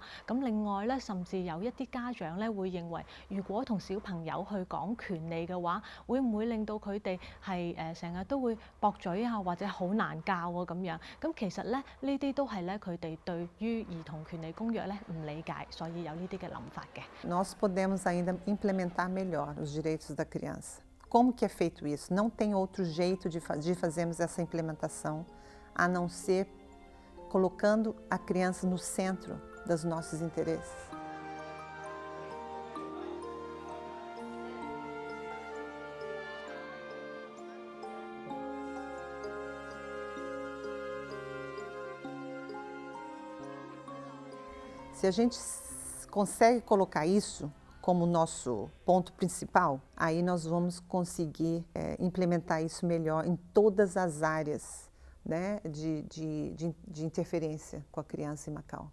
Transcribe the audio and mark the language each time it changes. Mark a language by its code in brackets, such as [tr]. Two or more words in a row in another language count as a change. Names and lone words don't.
[yue] 咁另外咧，甚至有一啲家長咧會認為，如果同小朋友去講權利嘅話，會唔會令到佢哋係成日都會駁嘴啊，或者好難教啊咁樣？咁其實咧呢啲都係咧佢哋對於兒童權利公約咧唔理解，所以有呢啲嘅諗法嘅。 [pt] Nós podemos ainda implementar melhor os direitos da criança. Como que é feito isso? Não tem outro jeito de fazermos essa implementação a não ser colocando a criança no centro dos nossos interesses. Se a gente consegue colocar isso como nosso ponto principal, aí nós vamos conseguir implementar isso melhor em todas as áreas, né, de interferência com a criança em Macau.